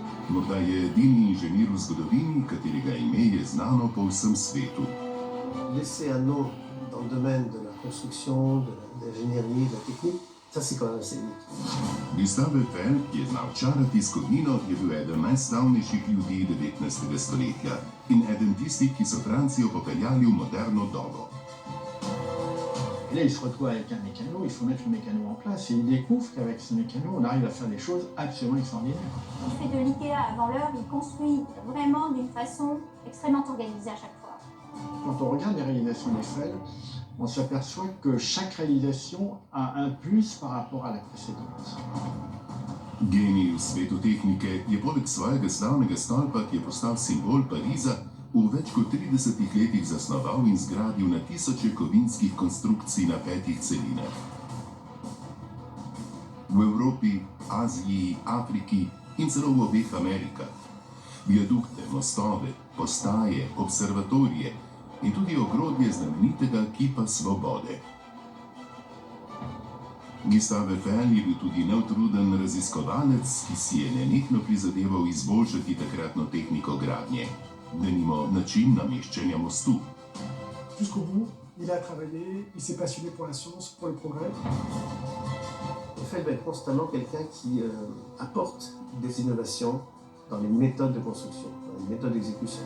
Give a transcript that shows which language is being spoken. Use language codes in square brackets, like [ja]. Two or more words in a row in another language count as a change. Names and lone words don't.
[sl] Morda je edini inženir v zgodovini, katerega ime je znano po vsem svetu. [fr] Laisser un nom dans le domaine de la construction, de l'ingénierie, de la technique, ça c'est quand même assez unique. [sl] Gustave Eiffel, ki je znal čarati s kovino, je bil eden najslavnejših ljudi 19. stoletja in eden tistih, ki so Francijo popeljali v moderno dobo. [fr] Et là, il se retrouve avec un mécano, il faut mettre le mécano en place et il découvre qu'avec ce mécano, on arrive à faire des choses absolument extraordinaires. Il fait de l'IKEA avant l'heure, il construit vraiment d'une façon extrêmement organisée à chaque fois. Quand on regarde les réalisations d'Eiffel, on s'aperçoit que chaque réalisation a un plus par rapport à la précédente. [sl] Genij v svetu tehnike je poleg svojega slavnega stolpa, ki je postal simbol Pariza, v več kot 30 letih zasnoval in zgradil na tisoče kovinskih konstrukcij na 5 celinah. V Evropi, Aziji, Afriki in celo v obeh Amerikah. Viadukte, mostove, postaje, observatorije in tudi ogrodje znamenitega kipa svobode. Gustave Eiffel je bil tudi neutruden raziskovalec, ki si je nenehno prizadeval izboljšati takratno tehniko gradnje, denimo način nameščanja mostu. [fr] Jusqu'au bout, il a travaillé, il s'est passionné pour la science, pour le progrès. Eiffel va être constamment quelqu'un qui apporte des innovations dans les méthodes de construction, dans les méthodes d'exécution.